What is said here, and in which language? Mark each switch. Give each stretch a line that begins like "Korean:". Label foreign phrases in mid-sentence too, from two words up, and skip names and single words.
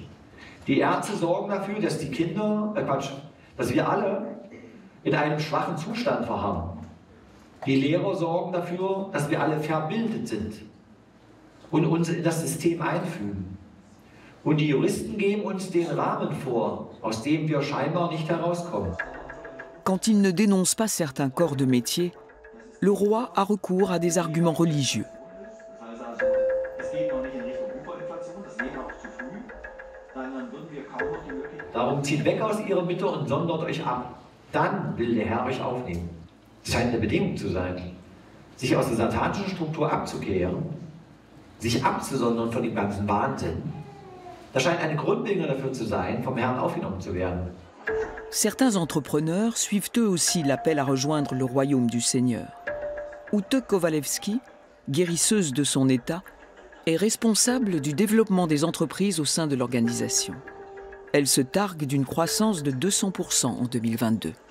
German: Die Ärzte sorgen dafür, dass die Kinder, dass wir alle in einem schwachen Zustand verharren. Die Lehrer sorgen dafür, dass wir alle verbildet sind und uns in das System einfügen. Und die Juristen geben uns den Rahmen vor, aus dem wir scheinbar nicht herauskommen.
French: Quand il ne dénonce pas certains corps de métier, le roi a recours à des arguments religieux.
German: Darum zieht weg aus ihrer Mitte und sondert euch ab. Dann will der Herr euch aufnehmen. Das scheint eine Bedingung zu sein. Sich aus der satanischen Struktur abzukehren, sich abzusondern von dem ganzen Wahnsinn, das scheint eine Grundbedingung dafür zu sein, vom Herrn aufgenommen zu werden.
French: Certains entrepreneurs suivent eux aussi l'appel à rejoindre le royaume du Seigneur. Ute Kowalewski, guérisseuse de son état, est responsable du développement des entreprises au sein de l'organisation. Elle se targue d'une croissance de 200% en 2022.